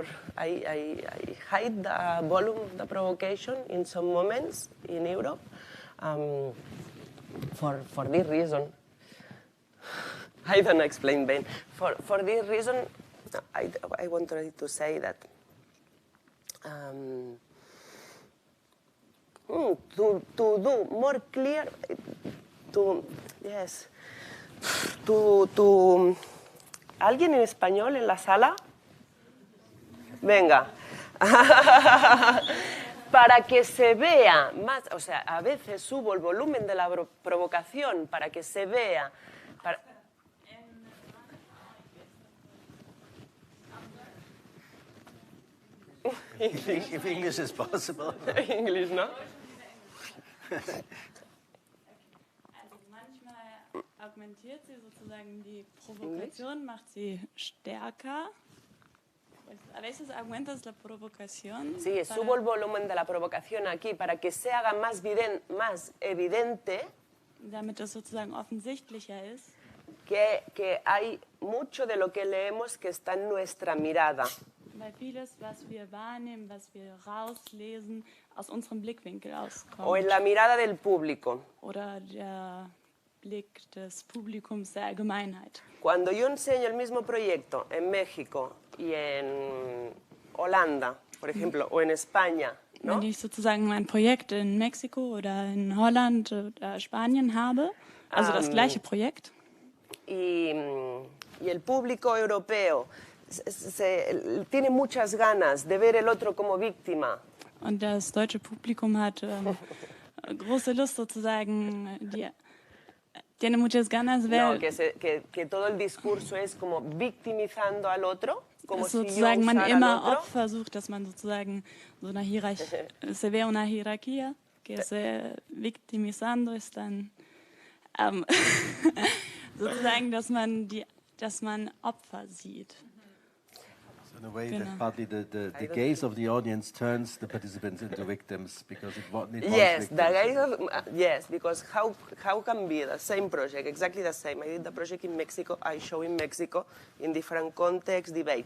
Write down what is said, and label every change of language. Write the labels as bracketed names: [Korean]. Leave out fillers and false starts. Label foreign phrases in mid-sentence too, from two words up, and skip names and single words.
[English] I hide the volume of the provocation in some moments in Europe for this reason. I don't explain Ben. For this reason, I wanted to say that to do more clear, [Spanish] ¿Alguien en español en la sala? Venga. Para que se vea más, o sea, a veces subo el volumen de la provocación para que se vea. [English] If English is possible. [Spanish] English, ¿no? [German] Argumentiert sie sozusagen, die Provokation macht sie stärker. [Spanish] A veces argumentas la provocación. Sí, subo el volumen de la provocación aquí para que se haga más evidente. [German] Damit es sozusagen offensichtlicher ist. [Spanish] Que hay mucho de lo que leemos que está en nuestra mirada. [German] Weil vieles, was wir wahrnehmen, was wir rauslesen, aus unserem Blickwinkel auskommt. [Spanish] O en la mirada del público. [German] Oder der Blick des Publikums, der Allgemeinheit. [Spanish] Cuando yo enseño el mismo proyecto en México y en Holanda, por ejemplo, o en España no? [German] Wenn ich sozusagen ein Projekt in Mexiko oder in Holland oder Spanien habe, also das gleiche Projekt. [Spanish] Y el público europeo tiene muchas ganas de ver el otro como víctima. [German] Und das deutsche Publikum hat große Lust sozusagen, [Spanish] tiene muchas ganas ver. No, que todo el discurso es como victimizando al otro, como [German] Dass [Spanish] si yo [German] sozusagen man [Spanish] usara [German] immer [Spanish] al otro. [German] Opfer sucht, dass man sozusagen so eine Hierarchie, [Spanish] se ve una jerarquía que se victimizando están, [German] sozusagen, dass man Opfer sieht. [English] In a way that partly the gaze of the audience turns the participants into victims because it was Yes, victims. the gaze of, yes, because how can be the same project, exactly the same. I did the project in Mexico, I show in Mexico in different contexts, debates.